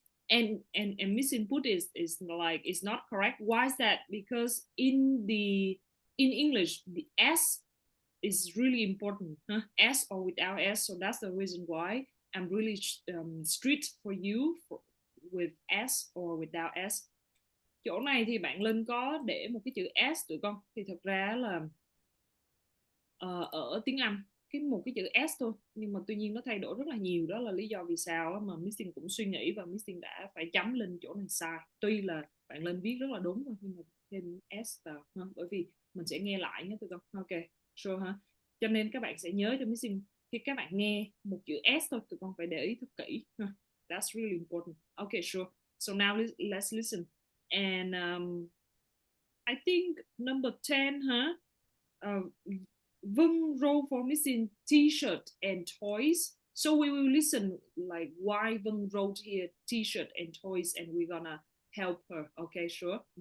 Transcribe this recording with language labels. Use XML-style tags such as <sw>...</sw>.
<en>And missing put is like it's not correct. Why is that? Because in English the S is really important, huh? S or without S. So that's the reason why I'm really strict for you with S or without S.</en> <vi>Chỗ này thì bạn Linh có để một cái chữ S tụi con. Thì thật ra là ở tiếng Anh một cái chữ S thôi, nhưng mà tuy nhiên nó thay đổi rất là nhiều. Đó là lý do vì sao mà Missing cũng suy nghĩ và Missing đã phải chấm Linh chỗ này sai. Tuy là bạn Linh viết rất là đúng thôi, nhưng mà thêm S vào, bởi vì mình sẽ nghe lại nhé tụi con. Ok, sure ha. Cho nên các bạn sẽ nhớ cho Missing, khi các bạn nghe một chữ S thôi, tụi con phải để ý thật kỹ.</vi> <en>That's really important. Okay, sure. So now let's listen. And I think number 10, huh? Vân wrote for missing t-shirt and toys. So we will listen like why Vân wrote here t-shirt and toys, and we're gonna help her. Okay, sure.</en>